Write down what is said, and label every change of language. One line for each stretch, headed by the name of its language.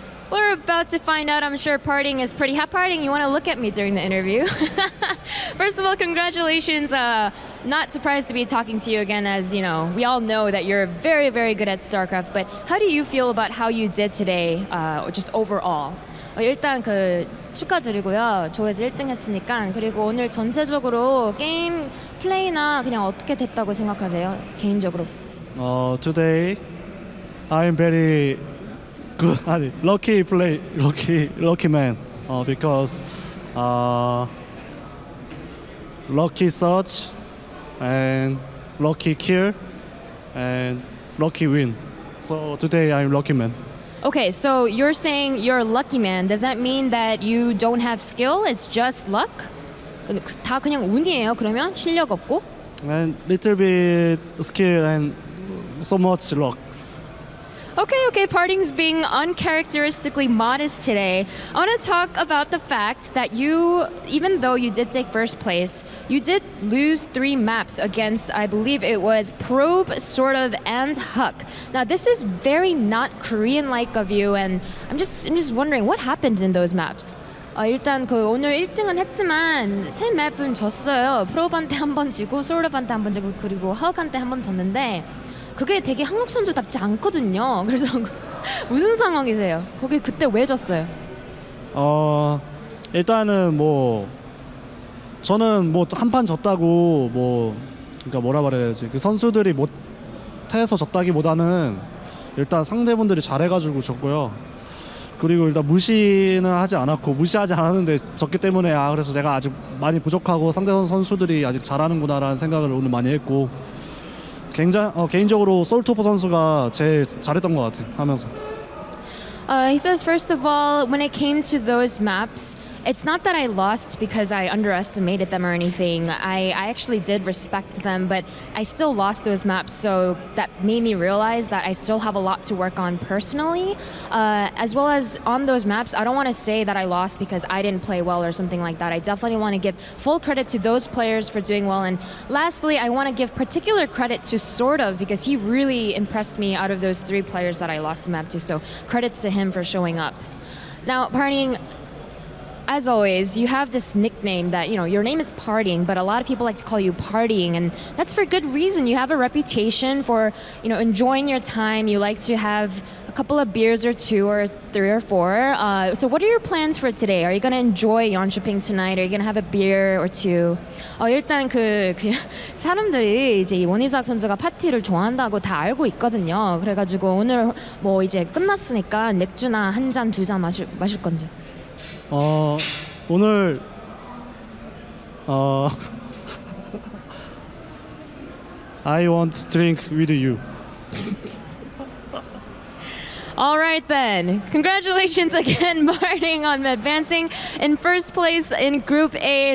English: We're about to find out. I'm sure PartinG is pretty happy. PartinG, you want to look at me during the interview. First of all, congratulations. Not surprised to be talking to you again, as we all know that you're very, very good at StarCraft. But how do you feel about how you did today, just overall?
Korean: 일단 축하드리고요. 조에서 1등 했으니까. 그리고 오늘 전체적으로 게임 플레이나 그냥 어떻게 됐다고 생각하세요? 개인적으로.
English: Today I'm very good. Lucky man. Because lucky search and lucky kill and lucky win. So today I'm lucky man. Okay, so you're saying you're a lucky man. Does that mean that you don't have skill? It's just luck?
Korean: 다 그냥 운이에요, 그러면? 실력 없고?
English: And little bit skill and so much luck. Okay, PartinG's being uncharacteristically modest today. I want to talk about the fact that you, even though you did take first place, you did lose 3 maps against, I believe it was Probe, Sort of, and Huck. Now, this is very not Korean-like of you, and I'm just wondering what happened in those maps.
Korean: 일단 오늘 1등은 했지만 3 맵은 졌어요. 프로브한테 한 번 지고, 솔업한테 한 번 지고, 그리고 허욱한테 한 번 졌는데 그게 되게 한국 선수답지 않거든요. 그래서 무슨 상황이세요? 거기 그때 왜 졌어요? 일단은 저는 한 판 졌다고 그러니까 뭐라 그래야 되지? 그 선수들이 못해서 졌다기보다는 일단 상대분들이 잘해가지고 졌고요. 그리고 일단 무시는 하지 않았고 무시하지 않았는데 졌기 때문에 그래서 내가 아직 많이 부족하고 상대 선수들이 아직 잘하는구나라는 생각을 오늘 많이 했고 개인적으로 솔토퍼 선수가 제일 잘했던 것 같아요 하면서.
English: He says, first of all, when it came to those maps, it's not that I lost because I underestimated them or anything. I actually did respect them, but I still lost those maps, so that made me realize that I still have a lot to work on personally. As well as on those maps, I don't want to say that I lost because I didn't play well or something like that. I definitely want to give full credit to those players for doing well. And lastly, I want to give particular credit to Sort of because he really impressed me out of those 3 players that I lost the map to, so credits to him for showing up. Now, PartinG, as always, you have this nickname that, your name is PartinG, but a lot of people like to call you PartinG, and that's for good reason. You have a reputation for, enjoying your time. You like to have a couple of beers or 2 or 3 or 4. So what are your plans for today? Are you going to enjoy Yeonshipping tonight? Are you going to have a beer or 2?
Korean: 일단 사람들이 이제 원희삭 선수가 파티를 좋아한다고 다 알고 있거든요. 그래가지고 오늘 뭐 이제 끝났으니까 맥주나 한 잔, 2잔 마실 건지. 오늘
English: I want to drink with you. All right then. Congratulations again, PartinG, on advancing in first place in Group A.